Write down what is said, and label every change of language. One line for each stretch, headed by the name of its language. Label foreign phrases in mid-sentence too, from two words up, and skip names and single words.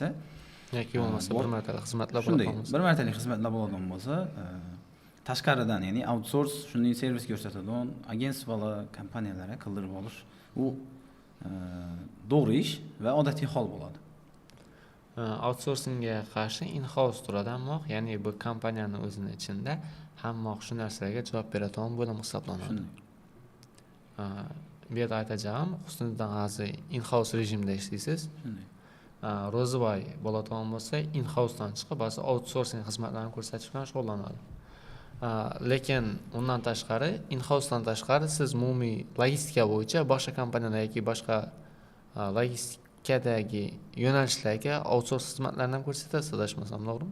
Uzbek: yoki bo'lmasa bir martalik xizmatlar bo'ladigan bo'lsa, bir martalik xizmatlar bo'ladigan bo'lsa, tashqaridan, ya'ni outsource shunday servis ko'rsatadigan agentstvalar, kompaniyalarga qildirib olish u to'g'ri ish va odatiy hol bo'ladi. Outsourcingga qarshi in-house turadi, ammo ya'ni bu kompaniyani o'zining ichida hamma shu narsalarga javob beradigan bo'lim hisoblanadi. Bu yerda aytacağım, Husniddin hozir in-house rejimda ishlaysiz. Ro'ziboy bo'ladigan bo'lsa, in-housedan chiqib, ba'zi outsourcing xizmatlarini ko'rsatish bilan shug'ullanadi. Lekin undan tashqari, in-housedan tashqari siz umumiy logistika bo'yicha boshqa kompaniyalar yoki boshqa logistikadagi yo'nalishlarga outsource xizmatlarni ham ko'rsatasiz, adashmasam, to'g'rimi?